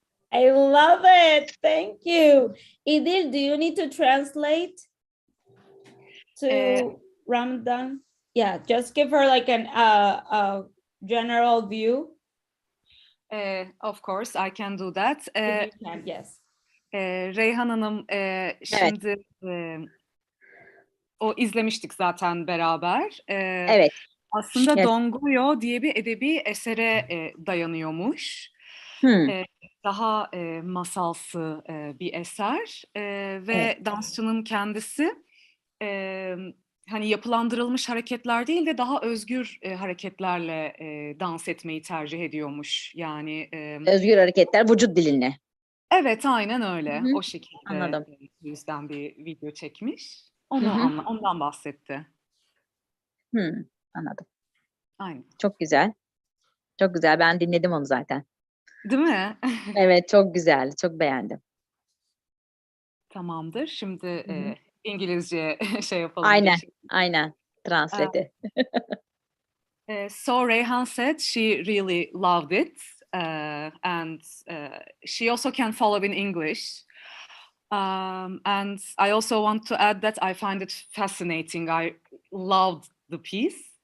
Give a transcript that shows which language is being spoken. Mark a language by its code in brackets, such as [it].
[en] I love it. Thank you. Idil, do you need to translate to Ramadan? Yeah, just give her like a general view. Of course, I can do that. If you can, yes. [tr] Reyhan Hanım, şimdi o izlemiştik zaten beraber. Evet. Aslında Evet. Don Goyo diye bir edebi esere dayanıyormuş. Daha masalsı bir eser ve dansçının kendisi hani yapılandırılmış hareketler değil de daha özgür hareketlerle dans etmeyi tercih ediyormuş. Yani Özgür hareketler, vücut dilinle. evet, aynen öyle. Hı-hı. O şekilde Anladım. yüzden bir video çekmiş. Ondan bahsetti. Anladım. Aynen. Çok güzel. Çok güzel. Ben dinledim onu zaten. Değil mi? Evet, çok güzel. Çok beğendim. Tamamdır. Şimdi İngilizce şey yapalım. Aynen. Translate. [en] So Reyhan said she really loved it, and she also can follow in English. And I also want to add that I find it fascinating. I loved the piece.